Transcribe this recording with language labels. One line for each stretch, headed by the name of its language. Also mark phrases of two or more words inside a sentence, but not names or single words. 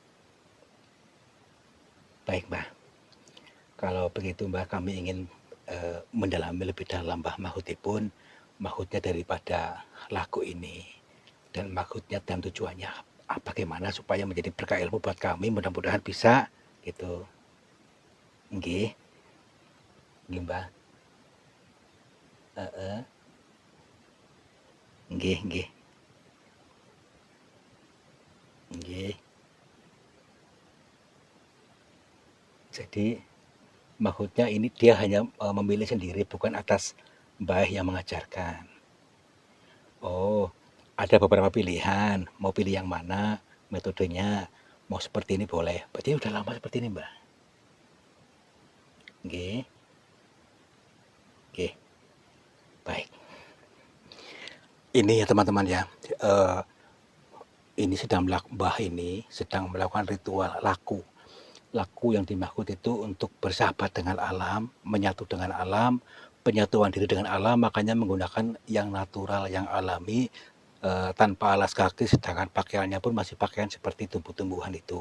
Indonesian: Baik, Mbah. Kalau begitu, Mbah, kami ingin, mendalami lebih dalam, Mbah, maksudnya daripada lagu ini dan maksudnya dan tujuannya bagaimana supaya menjadi berkah ilmu buat kami, mudah-mudahan bisa gitu.
Javanese: Nggih, nggih, Mbah. Heeh. Nggih, nggih, nggih.
Indonesian: Jadi maksudnya ini dia hanya memilih sendiri, bukan atas Mbah yang mengajarkan. Oh, ada beberapa pilihan. Mau pilih yang mana? Metodenya mau seperti ini boleh. Berarti udah lama seperti ini, Mbah.
Javanese: Nggih, nggih.
Indonesian: Baik. Ini ya teman-teman ya. Ini Mbah ini sedang melakukan ritual laku. Laku yang dimaksud itu untuk bersahabat dengan alam, menyatu dengan alam, penyatuan diri dengan alam, makanya menggunakan yang natural, yang alami, tanpa alas kaki, sedangkan pakaiannya pun masih pakaian seperti tumbuh-tumbuhan itu.